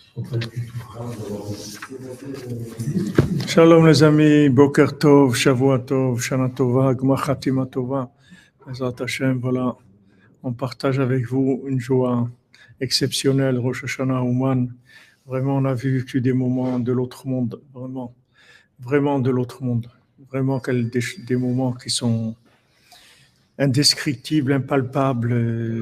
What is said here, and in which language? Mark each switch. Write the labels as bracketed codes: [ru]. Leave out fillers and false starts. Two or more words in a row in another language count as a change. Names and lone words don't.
[fr] Shalom les amis, [he] בוקר טוב, שבוע טוב, שנה טובה, גמר חתימה טובה. בעזרת השם, [fr] voilà, on partage avec vous une joie exceptionnelle, Rosh Hashanah Ouman. Vraiment, on a vécu des moments de l'autre monde, vraiment de l'autre monde. Vraiment des moments qui sont indescriptibles, impalpables.